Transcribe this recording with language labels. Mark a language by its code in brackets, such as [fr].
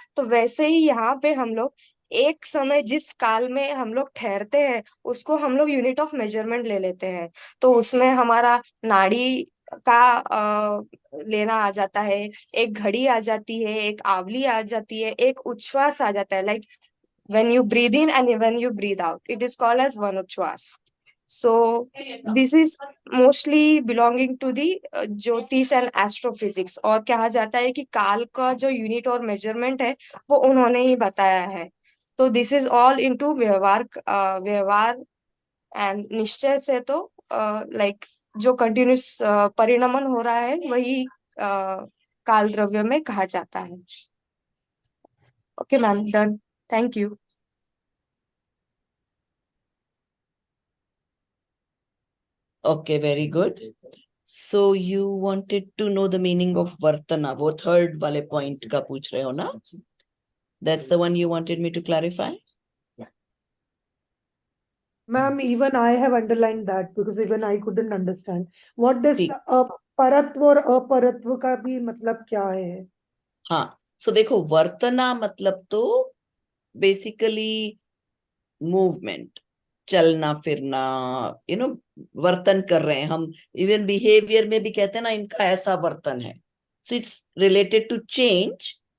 [hi] तो वैसे ही यहाँ पे हम लोग एक समय जिस काल में हम लोग ठहरते हैं उसको हम लोग [en] unit of measurement [hi] ले लेते हैं। तो उसमें हमारा नाड़ी का लेना आ जाता है, एक घड़ी आ जाती है, एक आवली आ जाती है, एक उच्छ्वास आ जाता है। [en] Like when you breathe in and when you breathe out, it is called as one uchwas. So this is mostly belonging to the jyotish and astrophysics। [hi] और कहा जाता है कि काल का जो यूनिट और मेजरमेंट है वो उन्होंने ही बताया है। तो [en] this is all into [hi] व्यवहार एंड निश्चय से तो लाइक जो कंटिन्यूस परिणमन हो रहा है वही काल द्रव्य में कहा जाता है। [en] Okay ma'am, done, thank you. Okay, very good. So you wanted to know the meaning of vartana. [hi] वो third वाले point का पूछ रहे हो ना? [en] That's the one you wanted me to clarify? Ma'am, even I have underlined that because even I couldn't understand. What does [hi] परत्व और अपरत्व का भी मतलब क्या है? हाँ, so देखो वर्तना मतलब तो बेसिकली मूवमेंट, चलना फिरना, वर्तन कर रहे हैं हम। इवन बिहेवियर में भी कहते हैं ना इनका ऐसा वर्तन है। [en] So it's related to change.